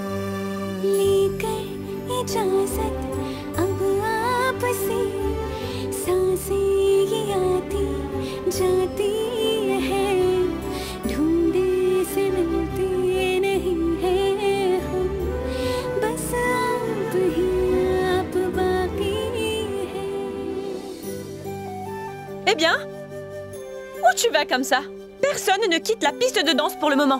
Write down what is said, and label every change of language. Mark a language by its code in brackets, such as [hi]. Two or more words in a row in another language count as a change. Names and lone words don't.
[hi] लेकर इजाजत अब आपसे, सांसें ये आती जाती है, ढूंढे से मिलते नहीं है हम, बस आप ही आप बाकी है। [fr] Eh bien, où tu vas comme ça? Personne ne quitte la piste de danse pour le moment.